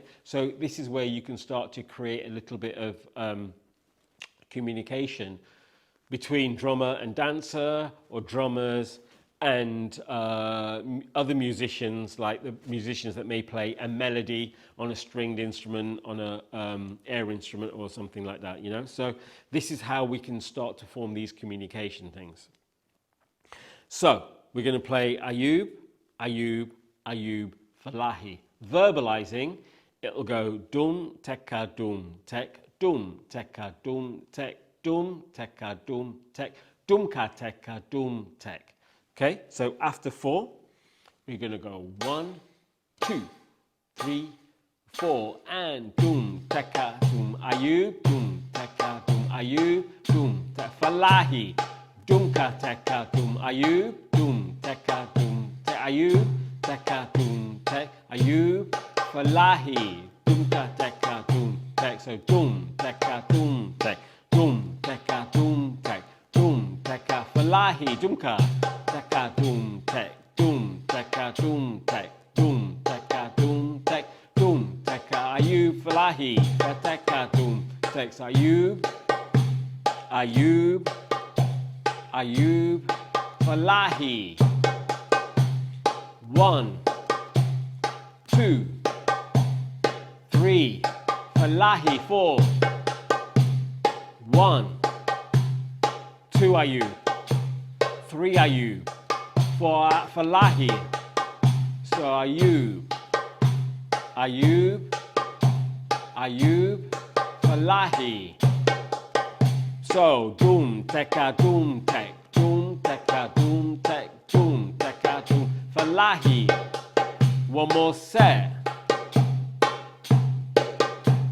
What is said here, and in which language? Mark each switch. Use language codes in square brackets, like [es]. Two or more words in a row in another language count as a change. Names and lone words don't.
[en] So this is where you can start to create a little bit of communication between drummer and dancer, or drummers and other musicians, like the musicians that may play a melody on a stringed instrument, on a air instrument or something like that, you know? So this is how we can start to form these communication things. So we're going to play ayub, ayub, ayub, fallahi. Verbalizing, it'll go dum, teka, dum, tek, dum, teka, dum, tek, dum, teka, dum, tek, dumka, teka, dum, tek. Okay, so after 4, we're going to go 1, 2, 3, 4, and dum, teka, dum, ayub, dum, teka, dum, ayub, dum, tek, fallahi, dumka, teka, dum, ayub, dum, teka, dum, tek, ayub, teka, dum, tek, ayub, fallahi, dumka, teka, dum, tek, so dum, teka, dum, tek, dum, teka, dum, tek, dum, teka, fallahi, dumka, teka, dum, tek, dum, teka, dum, tek, dum, teka, dum, tek, dum, teka, ayub, fallahi, teka, dum, tek, so ayub, ayub, ayub, fallahi. 1, 2, 3, fallahi. 4, 1, 2 ayub, 3 ayub, 4 fallahi. So ayub, ayub, ayub, fallahi. So dum, teka, dum, tek, dum, teka, dum, tek, dum, teka, dum, fallahi. One more set.